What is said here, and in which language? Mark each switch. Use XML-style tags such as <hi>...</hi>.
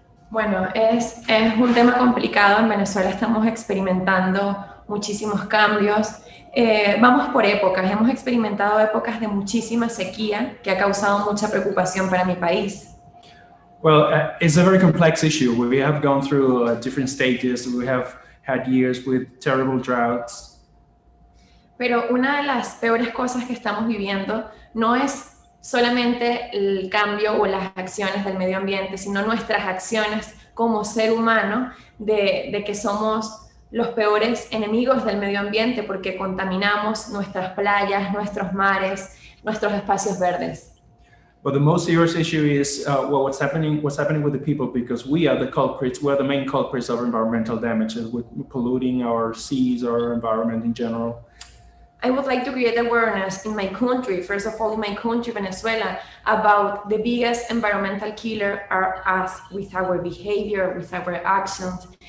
<es>Bueno, es un tema complicado. En Venezuela estamos experimentando muchísimos cambios. Vamos por épocas. Hemos experimentado épocas de muchísima sequía que ha causado mucha preocupación para mi país.</es> <en>Well, it's a very complex issue. We have gone through different stages. We have had years with terrible droughts.</en> <es>Pero una de las peores cosas que estamos viviendo no es solamente el cambio o las acciones del medio ambiente, sino nuestras acciones como ser humano de que somos los peores enemigos del medio ambiente porque contaminamos nuestras playas, nuestros mares, nuestros espacios verdes.</es> <en>But the most serious issue is what's happening with the people, because we are the culprits. We're the main culprits of environmental damages with polluting our seas, our environment in general. I would like to create awareness in my country, first of all in my country, Venezuela, about the biggest environmental killer are us with our behavior, with our actions.</en>